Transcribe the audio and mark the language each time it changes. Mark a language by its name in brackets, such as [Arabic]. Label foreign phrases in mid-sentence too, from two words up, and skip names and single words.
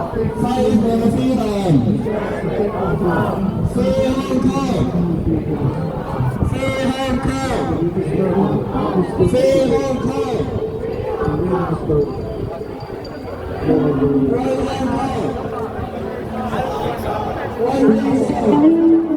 [English] Fight for freedom. Free Hong Kong. Free Hong Kong. Free Hong Kong. Free Hong Kong. One nation.